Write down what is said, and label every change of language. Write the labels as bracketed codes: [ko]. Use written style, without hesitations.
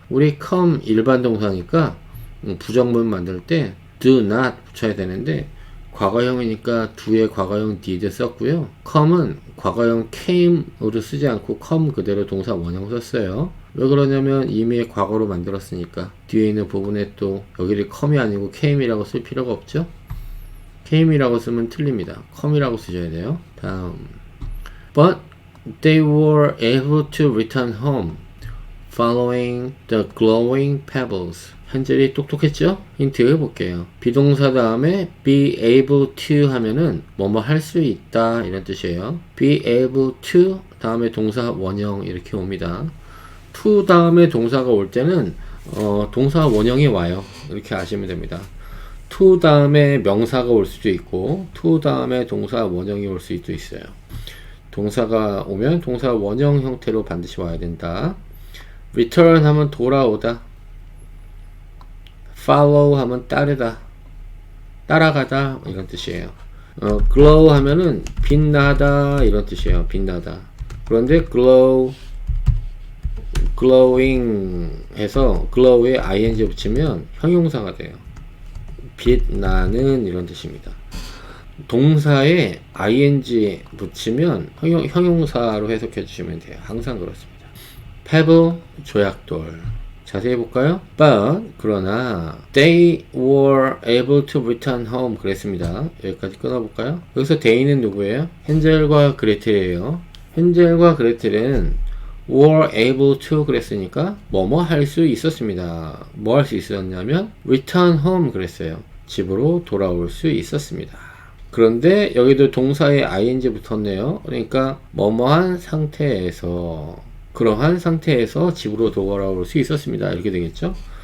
[ko] 우리 come 일반 동사니까 부정문 만들 때 do not 붙여야 되는데 과거형이니까 do의 과거형 did 썼고요. come은 과거형 came으로 쓰지 않고 come 그대로 동사 원형 썼어요. 왜 그러냐면 이미 과거로 만들었으니까 뒤에 있는 부분에 또 여기를 come이 아니고 came이라고 쓸 필요가 없죠. came이라고 쓰면 틀립니다. come이라고 쓰셔야 돼요. 다음, [en] but they were able to return home following the glowing pebbles. [ko] 헨젤이 똑똑했죠? 힌트 볼게요. 비동사 다음에 be able to 하면은 뭐뭐 할 수 있다 이런 뜻이에요. be able to 다음에 동사 원형 이렇게 옵니다. to 다음에 동사가 올 때는 동사 원형이 와요. 이렇게 아시면 됩니다. to 다음에 명사가 올 수도 있고 to 다음에 동사 원형이 올 수도 있어요. 동사가 오면 동사 원형 형태로 반드시 와야 된다. return 하면 돌아오다. follow 하면 따르다, 따라가다 이런 뜻이에요. glow 하면은 빛나다 이런 뜻이에요. 빛나다. 그런데 glowing 해서 glow에 ing 붙이면 형용사가 돼요. 빛나는 이런 뜻입니다. 동사에 ing 붙이면 형용사로 해석해 주시면 돼요. 항상 그렇습니다. pebble, 조약돌. 자세히 볼까요? [en] But, [ko] 그러나 [en] they were able to return home [ko] 그랬습니다. 여기까지 끊어볼까요? 여기서 they는 누구예요? 헨젤과 그레텔이에요. 헨젤과 그레텔은 were able to 그랬으니까 뭐뭐 할 수 있었습니다. 뭐 할 수 있었냐면 return home 그랬어요. 집으로 돌아올 수 있었습니다. 그런데 여기도 동사에 ing 붙었네요. 그러니까 뭐뭐한 상태에서, 그러한 상태에서 집으로 돌아올 수 있었습니다. 이렇게 되겠죠?